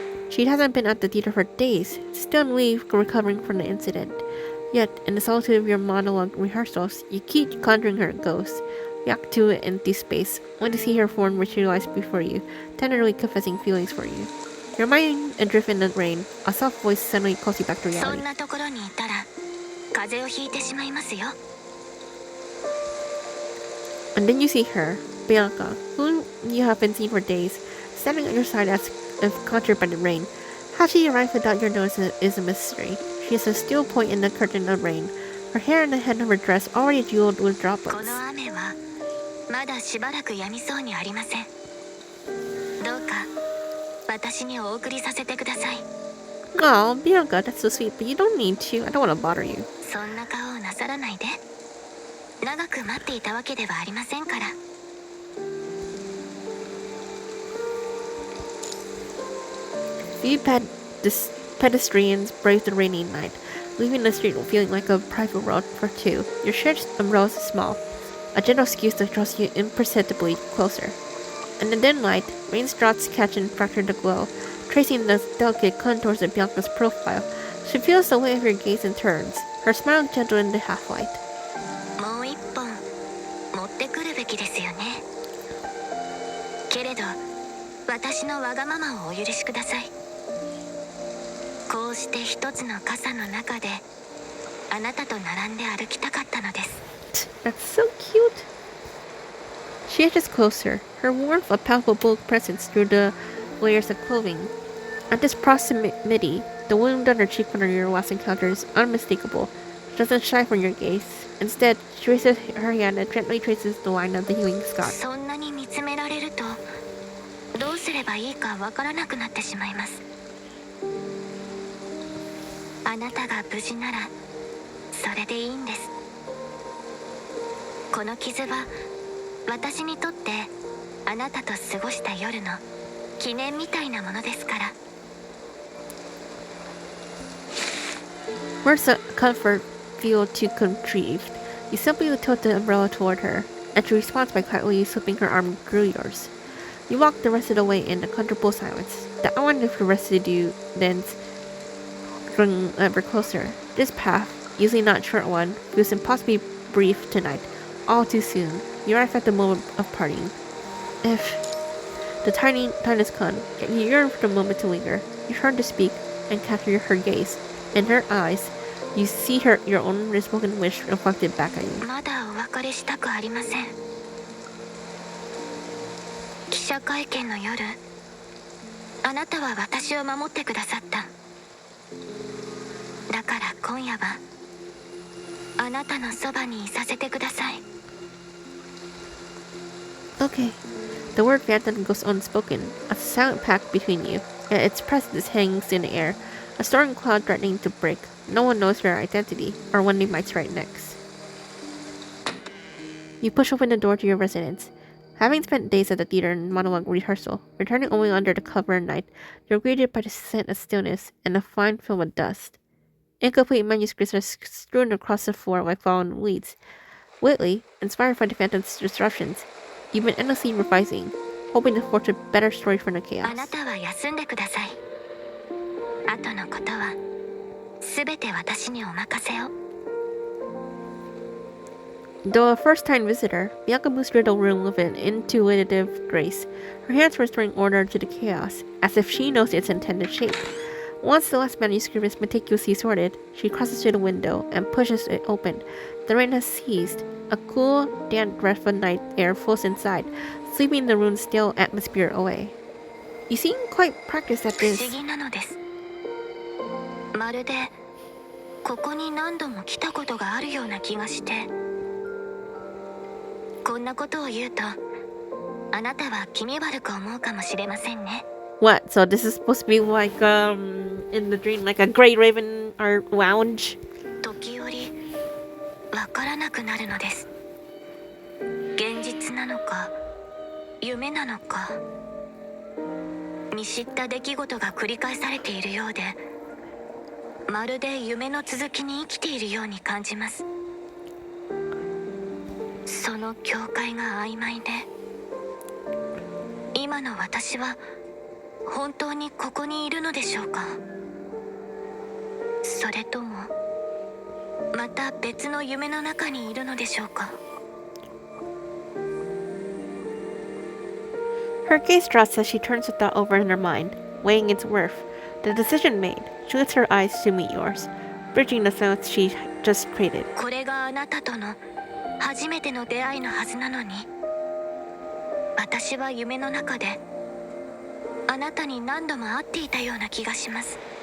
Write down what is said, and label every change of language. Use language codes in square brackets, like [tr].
[en] She hasn't been at the theater for days, still on leave recovering from the incident. Yet, in the solitude of your monologue rehearsals, you keep conjuring her ghost. You act to an empty space, only to see her form materialize before you, tenderly confessing feelings for you. Your mind adrift in the rain, a soft voice suddenly calls you back to reality. [ja] そんなところにいたら風邪をひいてしまいますよ。 [en] And then you see her, Bianca, whom you have been seeing for days, standing at your side as if conjured by the rain. How she arrived without your notice is a mystery. She is a still point in the curtain of rain, her hair and the hem of her dress already jeweled with droplets. [ja] この雨はまだしばらく止みそうにありません。どうか私にお送りさせてください。 [en] Oh, Bianca, that's so sweet, but you don't need to. I don't want to bother you. [ja] そんな顔をなさらないで。長く待っていたわけではありませんから。 [en] Few pedestrians brave the rainy night, leaving the street feeling like a private road for two. Your shared umbrella is small, a gentle excuse to draws you imperceptibly closer. In the dim light, raindrops catch and fracture the glow, tracing the delicate contours of Bianca's profile. She feels the weight of your gaze and turns, her smile gentle in the half-light. [ja] もう一本持ってくるべきですよね。けれど、私のわがままをお許しください。こうして一つの傘の中で、あなたと並んで歩きたかったのです。 [en] That's so cute. She edges closer, her warmth a palpable presence through the layers of clothing. At this proximity, the wound on her cheek from your last encounter is unmistakable. She doesn't shy from your gaze. Instead, she raises her hand and gently traces the line of the healing scar. [ja] そんなに見つめられると、どうすればばいいかわからなくなってしまいます。あなたが無事ならそれでいいんです。この傷は私にとってあなたと過ごした夜の記念みたいなものですから。 [en] Words of comfort feel too contrived. You simply tilt the umbrella toward her, and she responds by quietly slipping her arm through yours. You walk the rest of the way in a comfortable silence. The outline of the residence growing ever closer. This path, usually not a short one, feels impossibly brief tonight. All too soon, you arrive at the moment of parting. If the tiny time has come, yet you yearn for the moment to linger. You turn to speak and capture her gaze. In her eyes, you see your own unspoken wish reflected back at you. [ja] まだお別れしたくありません。記者会見の夜、あなたは私を守ってくださった。だから今夜はあなたのそばにいさせてください。 [en] Okay. The word phantom goes unspoken, a silent pact between you, yet its presence hangs in the air, a storm cloud threatening to break. No one knows your identity, or when they might strike next. You push open the door to your residence. Having spent days at the theater and monologue rehearsal, returning only under the cover of night, you're greeted by the scent of stillness and a fine film of dust. Incomplete manuscripts are strewn across the floor like fallen weeds. Lately, inspired by the phantom's disruptions, you've been endlessly revising, hoping to forge a better story from the [ja] あ [en] chaos. [ja] なたは休んでください。後のことはすべて私にお任せを。 [en] Though a first-time visitor, Bianca moves through the room with an intuitive grace, her hands restoring order to the chaos, as if she knows its intended shape. Once the last manuscript is meticulously sorted, she crosses to the window and pushes it open. The rain has ceased. A cool, damp breath of night air flows inside, sweeping the room's stale atmosphere away. You seem quite practiced at [ja] 不 [en] this. [ja] 思議なのです。まるでここに何度も来たことがあるような気がして。こんなことを言うとあなたは気味悪く思うかもしれませんね。 [en] What? So this is supposed to be like, in the dream, like a Grey Raven or lounge? [ja] 時折わからなくなるのです。現実なのか夢なのか、見知った出来事が繰り返されているようで、まるで夢の続きに生きているように感じます。その境界が曖昧で、今の私は本当にここにいるのでしょうか。それともまた別の夢の中にいるのでしょうか。 [en] Her gaze drops as she turns the thought over in her mind, weighing its worth. The decision made, she lifts her eyes to meet yours, bridging the silence she just created. [ja] これがあなたとの初めての出会いのはずなのに、私は夢の中であなたに何度も会っていたような気がします。